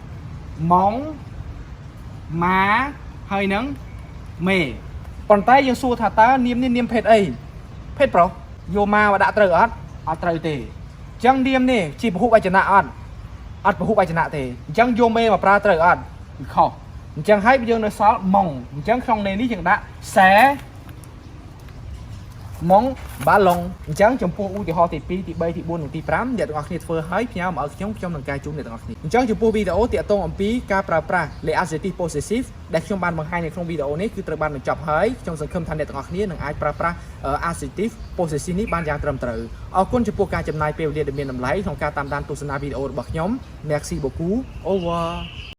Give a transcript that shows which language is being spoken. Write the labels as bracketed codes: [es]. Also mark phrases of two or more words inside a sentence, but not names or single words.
[km] mon ម៉ាហើយនឹងមេប៉ុន្តែយើងសួរថាតើនាមនេះនាមភេទអីភេទប្រុសយកម៉ាមកដាក់ត្រូវអត់ត្រូវទេអញ្ចឹងនាមនេះជាពហុវចនៈអត់ពហុវចនៈទេអញ្ចឹងយកមេមកប្រើត្រូវអត់គឺខុសអញ្ចឹងហើយយើងនៅសល់ម៉ុងអញ្ចឹងក្នុងន័យនេះយើងដាក់សែ [fr] mon ballon [km] អញ្ចឹងចំពោះឧទាហរណ៍ទី2ទី3ទី4និងទី5អ្នកទាំងអស់គ្នាធ្វើឲ្យផ្ញើមកឲ្យខ្ញុំនឹងកែជូនអ្នកទាំងអស់គ្នាអញ្ចឹងចំពោះវីដេអូទាក់ទងអំពីការប្រើប្រាស់ [fr] les adjectives possessifs [km] ដែលខ្ញុំបានបង្ហាញនៅក្នុងវីដេអូនេះគឺត្រូវបានបញ្ចប់ហើយខ្ញុំសង្ឃឹមថាអ្នកទាំងអស់គ្នានឹងអាចប្រើប្រាស់ [fr] adjective possessive [km] នេះបានយ៉ាងត្រឹមត្រូវអរគុណចំពោះការចំណាយពេលវេលាដ៏មានតម្លៃក្នុងការតាមដានទស្សនាវីដេអូរបស់ខ្ញុំ [fr] Merci beaucoup au revoir